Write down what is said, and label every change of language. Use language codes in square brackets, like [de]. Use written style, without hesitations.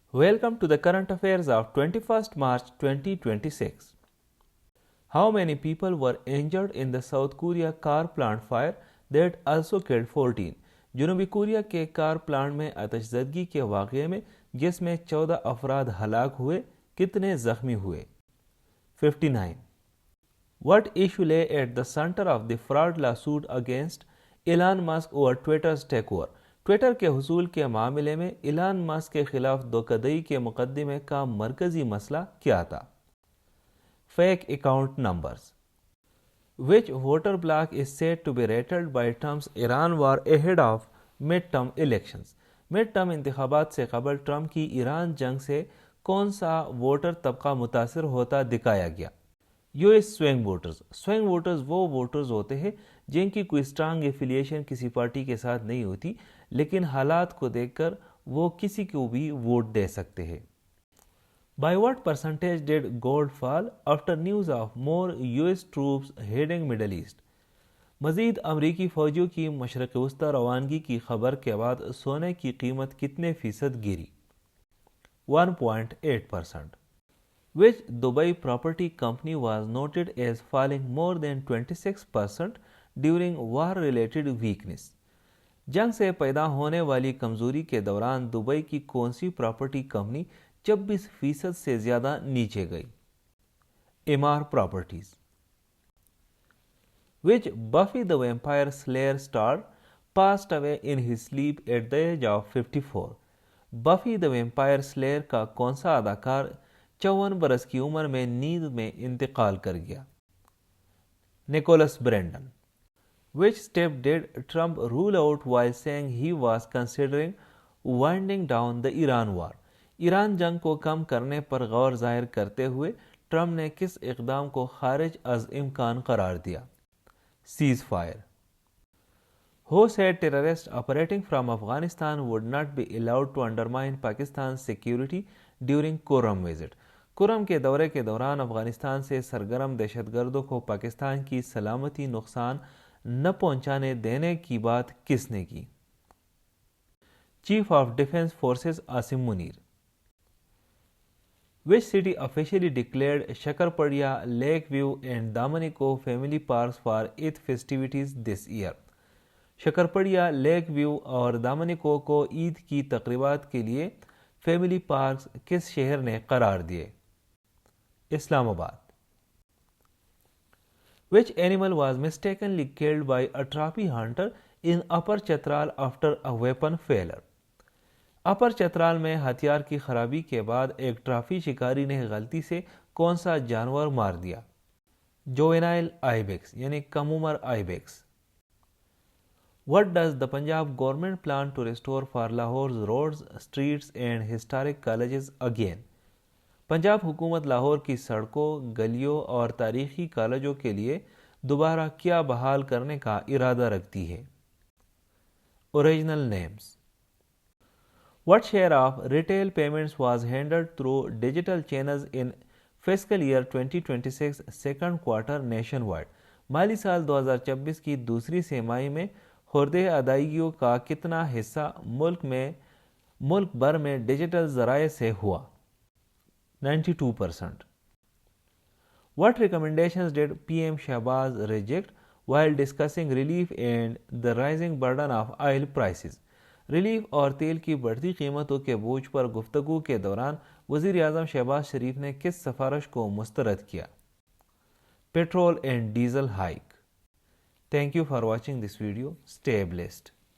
[en] Welcome to the current affairs of 21st March 2026. How many people were injured in the South Korea car plant fire that also killed 14? [ur] جنوبی Korea کے کار plant میں آتش زدگی کے واقعے میں جس میں 14 افراد ہلاک ہوئے، کتنے زخمی ہوئے؟ 59. [en] What issue lay at the center of the fraud lawsuit against Elon Musk over Twitter's takeover? [ur] Twitter کے حصول کے معاملے میں ایلان ماسک کے خلاف دھوکہ کے مقدمے کا مرکزی مسئلہ کیا تھا؟ [en] Fake account numbers. Which voter bloc is said to be rattled by Trump's Iran war ahead of mid-term elections? [ur] mid-term انتخابات سے قبل ٹرمپ کی ایران جنگ سے کون سا ووٹر طبقہ متاثر ہوتا دکھایا گیا؟ [en] U S swing voters. [ur] Swing voters وہ ووٹرز ہوتے ہیں جن کی کوئی [en] strong affiliation [ur] کسی پارٹی کے ساتھ نہیں ہوتی، لیکن حالات کو دیکھ کر وہ کسی کو بھی ووٹ دے سکتے ہیں. [en] By what percentage did gold fall after news of more US troops heading Middle East? [ur] مزید امریکی فوجیوں کی مشرق وسطی روانگی کی خبر کے بعد سونے کی قیمت کتنے فیصد گری؟ 1.8%. [en] Which Dubai property company was noted as falling more than 26% during war-related weakness? [ur] جنگ سے پیدا ہونے والی کمزوری کے دوران دبئی کی کون سی پراپرٹی کمپنی 26% سے زیادہ نیچے گئی؟ ایمار properties. [en] Which Buffy the Vampire Slayer star passed away in his sleep at the age of 54? [ur] بفی the Vampire Slayer کا کون سا اداکار 54 برس کی عمر میں نیند میں انتقال کر گیا؟ Nicholas Brendan. [en] Which step did Trump rule out while saying he was considering winding down the Iran war? [ur] Iran جنگ کو کم کرنے پر غور ظاہر کرتے ہوئے ٹرمپ نے کس اقدام کو خارج از امکان قرار دیا؟ Cease fire. [en] Who said terrorists operating from Afghanistan would not be allowed to undermine Pakistan's security during Kurram visit? [ur] کرم کے دورے کے دوران افغانستان سے سرگرم دہشت گردوں کو پاکستان کی سلامتی نقصان نہ پہنچانے دینے کی بات کس نے کی؟ Chief of defence forces Asim Munir. [en] Which city officially declared Shakarpadya, Lakeview and Damaniko family parks for Eid festivities this year? [ur] شکرپڑیا، leak view اور دامنیکو کو عید کی تقریبات کے لیے فیملی پارکس کس شہر نے قرار دیے؟ اسلام آباد. [en] Which animal was mistakenly killed by a trophy hunter in Upper Chitral after a weapon failure? [ur] اپر چترال میں ہتھیار کی خرابی کے بعد ایک ٹرافی شکاری نے غلطی سے کون سا جانور مار دیا؟ [en] juvenile ibex [ur] یعنی کم عمر آئیبیکس. [en] What does the Punjab government plan to restore for Lahore's roads, streets and historic colleges again? [ur] Punjab حکومت لاہور کی سڑکوں، گلیوں اور تاریخی کالجوں کے لیے دوبارہ کیا بحال کرنے کا ارادہ رکھتی ہے؟ [en] Original names. What share of retail payments was handled through digital channels in fiscal year 2026 second quarter nationwide? [ur] مالی سال 2026 کی دوسری سہ میں خوردہ ادائیگیوں کا کتنا حصہ ملک بھر میں ڈیجیٹل ذرائع سے ہوا؟ 92%. [en] What recommendations did PM Shahbaz reject while discussing relief and the rising burden of oil prices? [ur] Relief اور تیل کی بڑھتی قیمتوں کے بوجھ پر گفتگو کے دوران وزیر اعظم شہباز شریف نے کس سفارش کو مسترد کیا؟ [en] Petrol and diesel hike. Thank you for watching this video. Stay blessed.